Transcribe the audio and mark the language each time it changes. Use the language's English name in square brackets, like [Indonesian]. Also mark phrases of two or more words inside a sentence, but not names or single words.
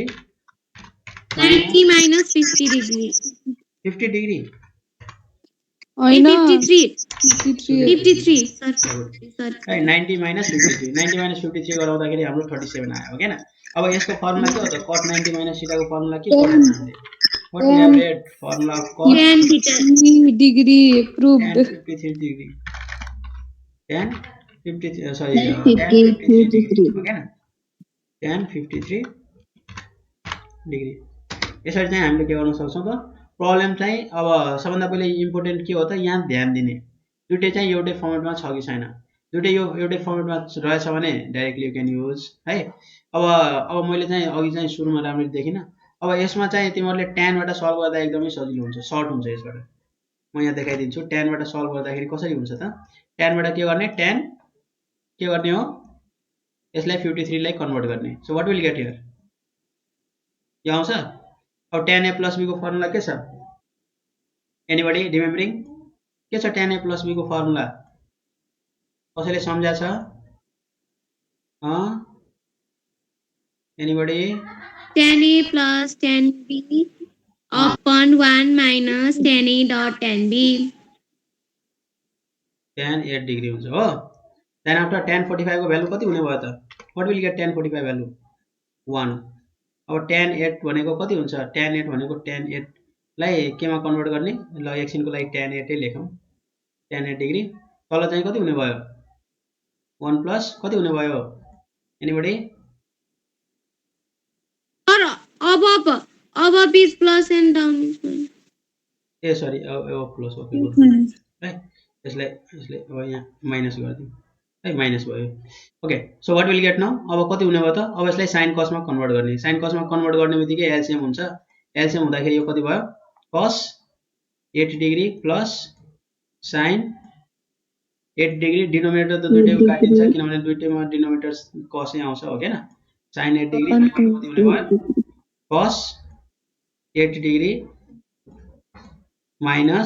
[English] 90 minus 50 degree 50 degree [Nepali] हैन 53 सर 90 minus 53 90 minus 53 गराउँदाखेरि हाम्रो 37 आयो हो हैन अब यसको फर्मुला के हो त cot 90 minus थीटा को फर्मुला के हो [English] what we have read formula cot tan theta degree proved 53 degree tan 53 sorry tan 53 degree [Nepali] हो हैन [English] tan 53 degree [Nepali] यसरी चाहिँ हामीले के गर्न सक्छौं त प्रब्लम चाहिँ अब सबभन्दा पहिले इम्पोर्टेन्ट के हो त यहाँ ध्यान दिने दुइटै चाहिँ एउटै फर्मेटमा छ कि छैन दुइटै यो एउटै फर्मेटमा रहेछ भने [English] directly you can use [Nepali] है अब मैले चाहिँ अघि चाहिँ सुरुमा राम्ररी देखिनँ अब यसमा चाहिँ तिमीहरूले ट्यानबाट सल्भ गर्दा एकदमै सजिलो हुन्छ सर्ट हुन्छ यसबाट म यहाँ देखाइदिन्छु ट्यानबाट सल्भ गर्दाखेरि कसरी हुन्छ त ट्यानबाट के गर्ने ट्यान के गर्ने हो यसलाई 53 लाई कन्भर्ट गर्ने [English] so what will get here [Nepali] यो आउँछ अब [English] tan a plus b [Nepali] को फर्मुला के छ [English] anybody remembering [Nepali] के छ [English] tan a plus b [Nepali] को फर्मुला कसैले सम्झा छ एनीबडी [English] tan a plus tan b upon 1 minus tan a dot tan b tan 8 degree [Nepali] हुन्छ हो [English] then after tan 45 [Nepali] को भ्यालु कति हुने भयो त [English] what will get tan 45 [Nepali] भ्यालु 1 अब tan 8 भनेको कति हुन्छ tan 8 भनेको tan 8 लाई केमा कन्भर्ट गर्ने ल एकछिनको लागि tan 8 नै लेखौं [English] tan 8 degree [Nepali] तल चाहिँ कति हुने भयो 1 प्लस कति हुने भयो एनीबडी [English] above is plus and down is minus. [Nepali] ए सरी अब प्लस [English] okay good [Nepali] है यसले अब यहाँ माइनस गर्दियौ है माइनस भयो [English] okay so what will get now [Nepali] अब कति हुने भयो त अब यसलाई [English] sin cos [Nepali] मा कन्भर्ट गर्ने [English] sin cos [Nepali] मा कन्भर्ट गर्ने बित्तिकै एलसीएम हुन्छ एलसीएम हुँदाखेरि यो कति भयो [English] cos 8 degree plus sin 8 degree denominator [Nepali] त दुईटैको काटिन्छ किनभने दुईटैमा डिनोमिनेटर cos नै आउँछ हो हैन [English] sin 8 degree [Nepali] कति हुने भयो [English] cos 8 degree minus